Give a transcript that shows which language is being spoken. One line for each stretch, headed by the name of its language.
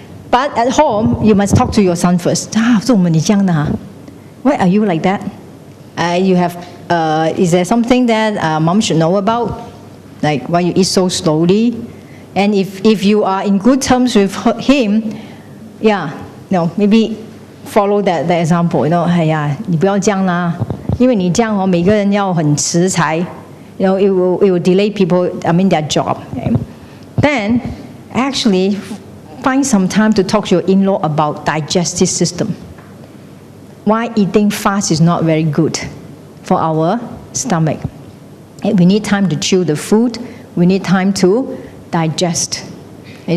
English: But at home, you must talk to your son first. Why are you like that? Is there something that mom should know about? Like why you eat so slowly? And if you are in good terms with him, maybe follow that example.
Chinese: 哎呀，你不要这样啦，因为你这样每个人要很持才。
English: It will delay people, their job. Okay? Then, actually, find some time to talk to your in-law about digestive system. Why eating fast is not very good for our stomach. We need time to chew the food. We need time to digest. Okay?